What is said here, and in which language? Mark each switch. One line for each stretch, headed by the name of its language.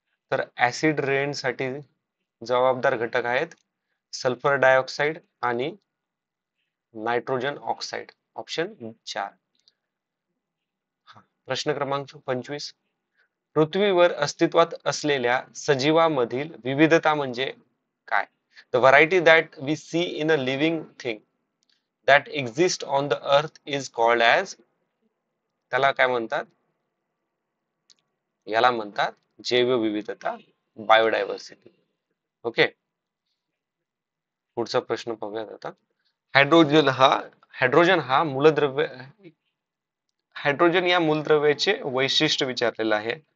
Marathi: तर acid rain साठी जबाबदार घटक आहेत सल्फर डायऑक्साइड आणि नायट्रोजन ऑक्साइड. ऑप्शन 4. प्रश्न क्रमांक 25. पृथ्वीवर अस्तित्वात असलेल्या सजीवामधील विविधता म्हणजे काय?
English: The variety that we see in a living thing that exists on the earth is called as,
Marathi: त्याला काय म्हणतात? याला म्हणतात जैवविविधता, बायोडायव्हर्सिटी. ओके, पुढचा प्रश्न पाहूयात आता. हायड्रोजन हा मूलद्रव्य, हायड्रोजन या मूलद्रव्याचे वैशिष्ट्य विचारलेलं आहे.